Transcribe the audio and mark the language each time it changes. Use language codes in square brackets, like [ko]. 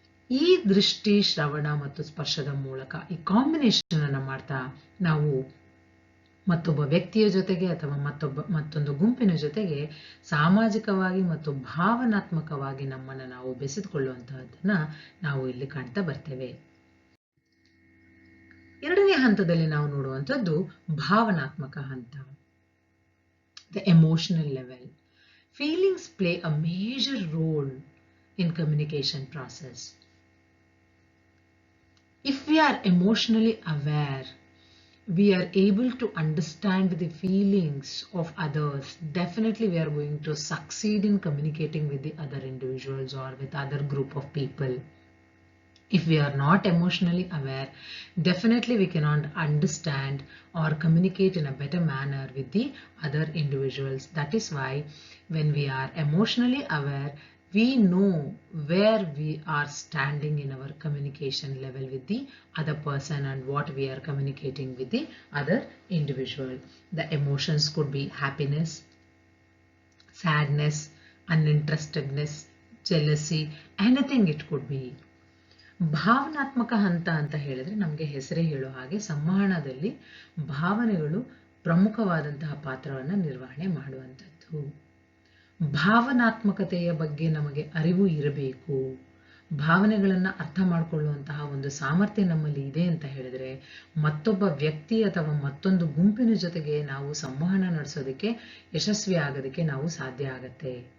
[kn] ಈ ದೃಷ್ಟಿ, ಶ್ರವಣ ಮತ್ತು ಸ್ಪರ್ಶದ ಮೂಲಕ ಈ ಕಾಂಬಿನೇಷನ್ ಅನ್ನ ಮಾಡ್ತಾ ನಾವು ಮತ್ತೊಬ್ಬ ವ್ಯಕ್ತಿಯ ಜೊತೆಗೆ ಅಥವಾ ಮತ್ತೊಂದು ಗುಂಪಿನ ಜೊತೆಗೆ ಸಾಮಾಜಿಕವಾಗಿ ಮತ್ತು ಭಾವನಾತ್ಮಕವಾಗಿ ನಮ್ಮನ್ನು ನಾವು ಬೆಸೆದುಕೊಳ್ಳುವಂತಹದ್ದನ್ನ ನಾವು ಇಲ್ಲಿ ಕಾಣ್ತಾ ಬರ್ತೇವೆ. ಎರಡನೇ ಹಂತದಲ್ಲಿ ನಾವು ನೋಡುವಂಥದ್ದು ಭಾವನಾತ್ಮಕ ಹಂತ, [en] The emotional level. Feelings play a major role in communication process. If we are emotionally aware, we are able to understand the feelings of others. Definitely we are going to succeed in communicating with the other individuals or with other group of people. If we are not emotionally aware, definitely we cannot understand or communicate in a better manner with the other individuals. That is why when we are emotionally aware, we know where we are standing in our communication level with the other person and what we are communicating with the other individual. The emotions could be happiness, sadness, uninterestedness, jealousy, anything it could be. [kn] ಭಾವನಾತ್ಮಕ ಹಂತ ಅಂತ ಹೇಳಿದ್ರೆ ನಮಗೆ ಹೆಸರೇ ಹೇಳೋ ಹಾಗೆ ಸಂವಹನದಲ್ಲಿ ಭಾವನೆಗಳು ಪ್ರಮುಖವಾದಂತಹ ಪಾತ್ರವನ್ನು ನಿರ್ವಹಣೆ ಮಾಡುವಂಥದ್ದು. ಭಾವನಾತ್ಮಕತೆಯ ಬಗ್ಗೆ ನಮಗೆ ಅರಿವು ಇರಬೇಕು. ಭಾವನೆಗಳನ್ನು ಅರ್ಥ ಮಾಡಿಕೊಳ್ಳುವಂತಹ ಒಂದು ಸಾಮರ್ಥ್ಯ ನಮ್ಮಲ್ಲಿ ಇದೆ ಅಂತ ಹೇಳಿದ್ರೆ ಮತ್ತೊಬ್ಬ ವ್ಯಕ್ತಿ ಅಥವಾ ಮತ್ತೊಂದು ಗುಂಪಿನ ಜೊತೆಗೆ ನಾವು ಸಂವಹನ ನಡೆಸೋದಕ್ಕೆ ಯಶಸ್ವಿ ಆಗೋದಕ್ಕೆ ನಾವು ಸಾಧ್ಯ ಆಗತ್ತೆ.